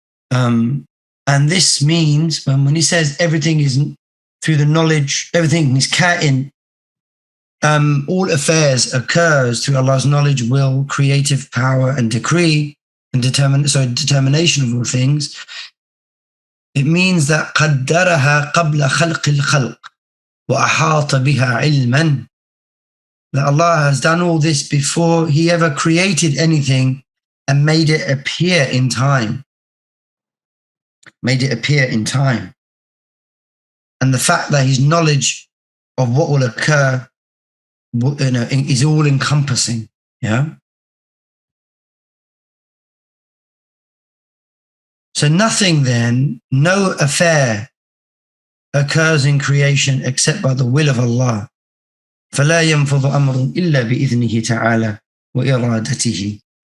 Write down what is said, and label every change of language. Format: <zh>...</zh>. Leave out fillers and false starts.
<en>And this means when He says everything is through the knowledge, everything is ka'in, all affairs occurs through Allah's knowledge, will, creative power, and decree, and determination of all things. It means that</en> <ar>قدرها قبل خلق الخلق وأحاط بها علما.</ar> <en>That Allah has done all this before He ever created anything and made it appear in time. Made it appear in time. And the fact that His knowledge of what will occur, is all encompassing. Yeah. So nothing then, no affair occurs in creation except by the will of Allah.</en> <ar>فلا ينفض أمر إلا بإذنه تعالى وإرادته.</ar>